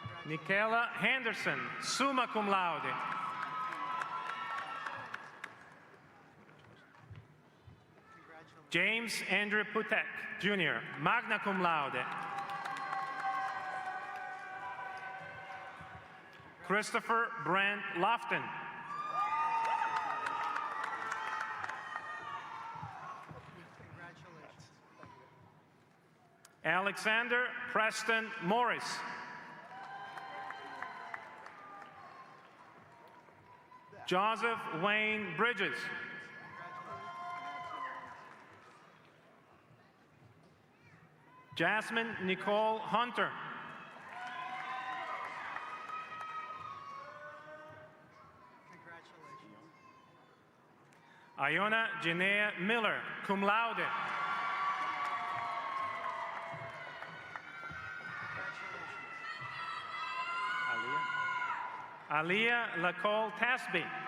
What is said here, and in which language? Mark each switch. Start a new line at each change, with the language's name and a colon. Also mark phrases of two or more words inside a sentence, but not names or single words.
English: Nikela Henderson,
Latin: summa cum laude.
English: James Andrew Putek, Jr.,
Latin: magna cum laude.
English: Christopher Brent Lofton. Alexander Preston Morris. Joseph Wayne Bridges. Jasmine Nicole Hunter. Iona Janea Miller,
Latin: cum laude.
English: Aliyah Lacole Tasby.